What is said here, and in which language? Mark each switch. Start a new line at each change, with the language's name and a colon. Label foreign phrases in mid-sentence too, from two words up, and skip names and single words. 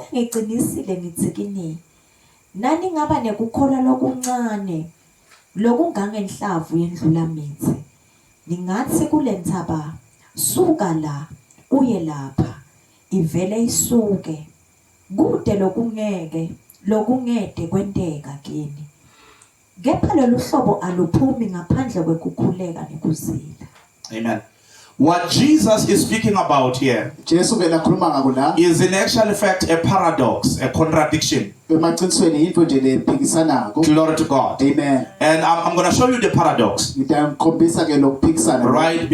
Swati: ngiqinisile ngithi kini nani ngaba nekukholwa lokuncane lokungangenhlavu yendlula mithi ningathi kulenthaba suka la uye lapha ivele isuke kude lokungede kwenteka kini kepha lolu hlobo aluphumi ngaphandle kwekukhuleka nekuzila.
English: Amen. What Jesus is speaking about here is in actual fact a paradox, a contradiction. Glory to God. Amen. And I'm going to show you the paradox. Right?